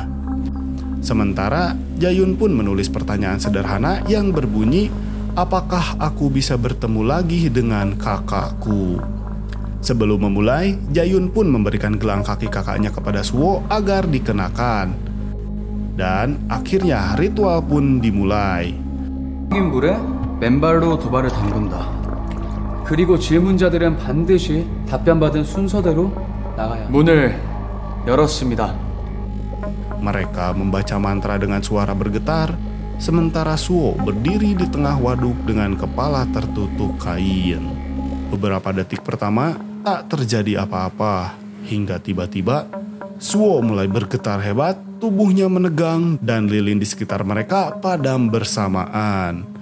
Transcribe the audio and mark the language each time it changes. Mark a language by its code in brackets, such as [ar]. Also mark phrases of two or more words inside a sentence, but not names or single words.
[id] Sementara Jayun pun menulis pertanyaan sederhana yang berbunyi, apakah aku bisa bertemu lagi dengan kakakku? Sebelum memulai, Jayun pun memberikan gelang kaki kakaknya kepada Suo agar dikenakan. Dan akhirnya ritual pun dimulai. [ko] 물에 맨발로 두 발을 담근다. 그리고 질문자들은 반드시 답변받은 순서대로 나가야. 문을 열었습니다. [id] Mereka membaca mantra dengan suara bergetar, sementara Suo berdiri di tengah waduk dengan kepala tertutup kain. Beberapa detik pertama tak terjadi apa-apa, hingga tiba-tiba Suo mulai bergetar hebat, tubuhnya menegang dan lilin di sekitar mereka padam bersamaan.